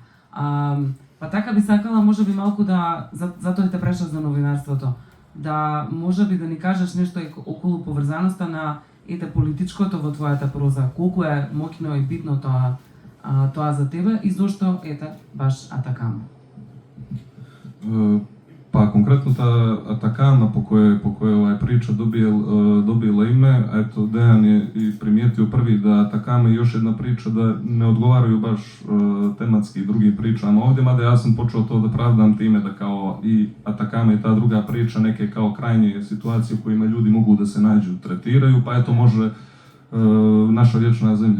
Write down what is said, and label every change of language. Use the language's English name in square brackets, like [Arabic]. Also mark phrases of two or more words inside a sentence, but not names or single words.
[Macedonian] Па така би сакала можеби малку да, затоа те прашав за новинарството, да можеби да ни кажеш нешто околу поврзаноста на политичкото во твојата проза, колку е моќно и битно тоа за тебе и зошто баш Атакама? [Bosnian] Pa konkretno ta Atakama po kojoj priča dobila ime, eto Dejan je i primijetio prvi da Atakama je još jedna priča da ne odgovaraju baš tematski drugim pričama ovdje, mada ja sam počeo to da pravdam time da kao i Atakama i ta druga priča neke kao krajnje situacije u kojima ljudi mogu da se nađu, tretiraju, pa eto može naša vječna zemlja.